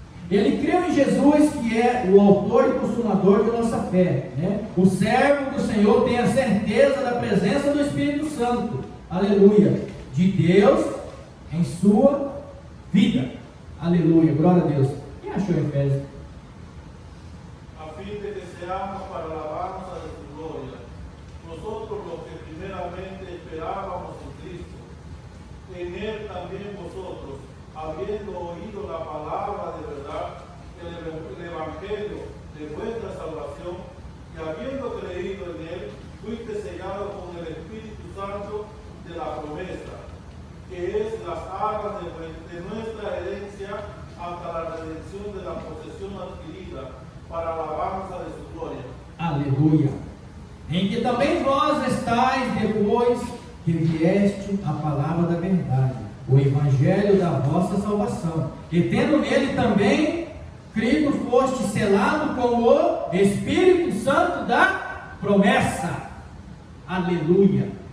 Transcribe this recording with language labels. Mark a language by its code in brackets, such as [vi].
[pt] Ele creu em Jesus, que é o autor e consumador de nossa fé, né? O servo do Senhor tem a certeza da presença do Espírito Santo, aleluia, de Deus em sua vida. Aleluia, glória a Deus. Quem achou Efésios? A fim de que [es] seamos para a alabanza de tu gloria, nosotros los que primeramente esperábamos en Cristo, en Él también vosotros, habiendo oído la palabra de verdad, el evangelio de vuestra salvación, y habiendo creído en Él, fuiste sellado con el Espíritu Santo de la promesa, que es las arras de nuestra herencia hasta la redención de la posesión adquirida para la alabanza de su gloria. [pt] Aleluia. Em que também vós estáis depois que vieste a palavra da verdade, o evangelho da vossa salvação, e tendo nele também crido, foste selado com o Espírito Santo da promessa. Aleluia.